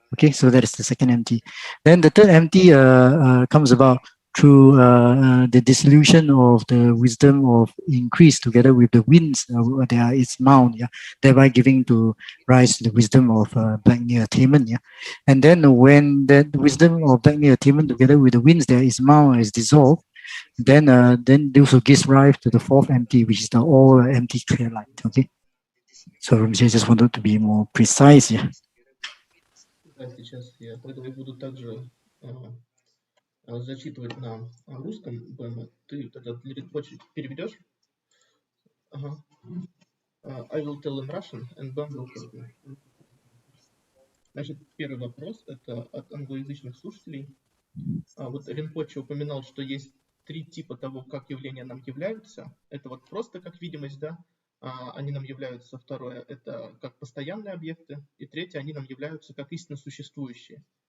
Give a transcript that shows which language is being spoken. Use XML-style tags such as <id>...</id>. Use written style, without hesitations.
<en>Okay, so that is the second empty. Then the third empty comes about through the dissolution of the wisdom of increase, together with the winds, its mount, yeah, thereby giving to rise to the wisdom of black near attainment. Yeah, and then when that wisdom of black near attainment, together with the winds, its mount is dissolved, then this will give rise to the fourth empty, which is the all empty clear light. Okay, so Rinpoche just wanted to be more precise. Yeah.</en> <ru>Сейчас я буду также зачитывать на русском. Ты этот Rinpoche переведешь? Ага.</ru> <en>I will tell in Russian and Bam will help me.</en> <ru>Значит, первый вопрос это от англоязычных слушателей. Вот Rinpoche упоминал, что есть три типа того, как явления нам являются. Это вот просто как видимость, да? Они нам являются. Второе, это как постоянные объекты. И третье, они нам являются как истинно существующие.</ru>